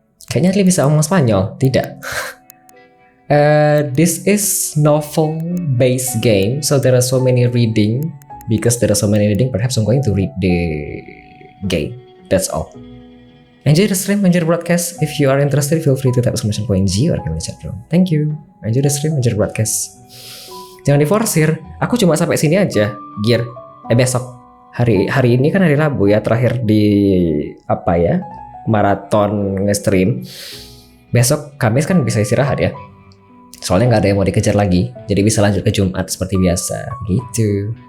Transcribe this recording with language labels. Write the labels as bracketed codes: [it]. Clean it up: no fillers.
[id] Kayaknya Adli bisa ngomong Spanyol, tidak? [en] This is novel based game, so there are so many reading. Because there are so many reading, perhaps I'm going to read the game. That's all. Enjoy the stream, enjoy the broadcast. If you are interested, feel free to type exclamation point G or comment chat room. Thank you. Enjoy the stream, enjoy the broadcast. [id] Jangan diforsir. Aku cuma sampai sini aja, Gear. Besok. Hari ini kan hari Rabu ya, terakhir di apa ya? Maraton nge-stream. Besok Kamis kan bisa istirahat ya. Soalnya nggak ada yang mau dikejar lagi, jadi bisa lanjut ke Jumat seperti biasa. Gitu.